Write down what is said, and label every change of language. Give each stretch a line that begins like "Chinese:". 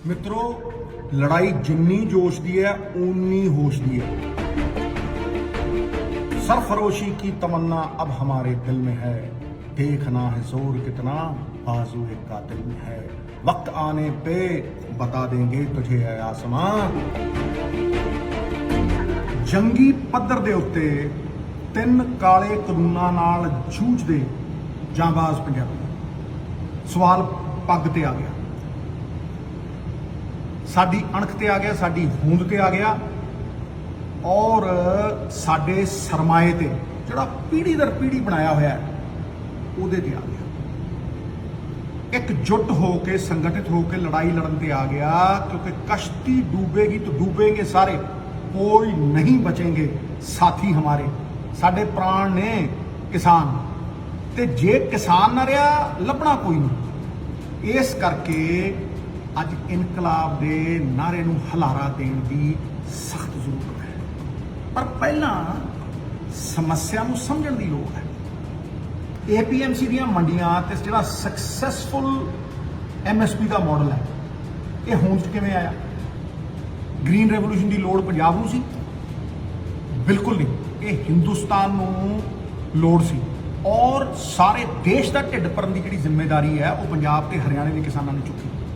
Punjabi: मित्रों, लड़ाई जिन्नी जोश दी है उन्नी होश दी है।
Hindi: सरफरोशी की तमन्ना अब हमारे दिल में है, देखना है जोर कितना बाजू एक कातिल में है। वक्त आने पे बता देंगे तुझे है आसमान।
Punjabi: जंगी पद्धर दे उत्ते ਤਿੰਨ ਕਾਲੇ ਕਾਨੂੰਨਾਂ ਨਾਲ ਜੂਝਦੇ ਜਾਂਬਾਜ਼ ਪੰਜਾਬੀ। ਸਵਾਲ ਪੱਗ ਤੇ ਆ ਗਿਆ, ਸਾਡੀ ਅਣਖ ਤੇ ਆ ਗਿਆ, ਸਾਡੀ ਹੋਂਦ ਤੇ ਆ ਗਿਆ, ਔਰ ਸਾਡੇ ਸਰਮਾਏ ਤੇ ਜਿਹੜਾ ਪੀੜ੍ਹੀ ਦਰ ਪੀੜ੍ਹੀ ਬਣਾਇਆ ਹੋਇਆ ਉਹਦੇ ਤੇ ਆ ਗਿਆ।
Hindi: एकजुट होकर संगठित होकर लड़ाई लड़न पे आ गया, क्योंकि कश्ती डूबेगी तो डूबेंगे सारे, कोई नहीं बचेंगे साथी हमारे।
Punjabi: साडे प्राण ने किसान, ते जे किसान ना रहा लभना कोई नहीं। इस करके अज इनकलाब के नारे नूं हलारा देण दी सख्त जरूरत है, पर पहला समस्या नूं समझण दी लोड़ है। APMC ਦੀਆਂ ਮੰਡੀਆਂ ਤੇ ਜਿਹੜਾ ਸਕਸੈਸਫੁਲ MSP ਦਾ ਮਾਡਲ ਹੈ, ਇਹ ਹੋਂਦ 'ਚ ਕਿਵੇਂ ਆਇਆ? ਗ੍ਰੀਨ ਰੈਵੋਲੂਸ਼ਨ ਦੀ ਲੋੜ ਪੰਜਾਬ ਨੂੰ ਸੀ? ਬਿਲਕੁਲ ਨਹੀਂ, ਇਹ ਹਿੰਦੁਸਤਾਨ ਨੂੰ ਲੋੜ ਸੀ, ਔਰ ਸਾਰੇ ਦੇਸ਼ ਦਾ ਢਿੱਡ ਭਰਨ ਦੀ ਜਿਹੜੀ ਜ਼ਿੰਮੇਵਾਰੀ ਹੈ ਉਹ ਪੰਜਾਬ ਤੇ ਹਰਿਆਣੇ ਦੇ ਕਿਸਾਨਾਂ ਨੇ ਚੁੱਕੀ।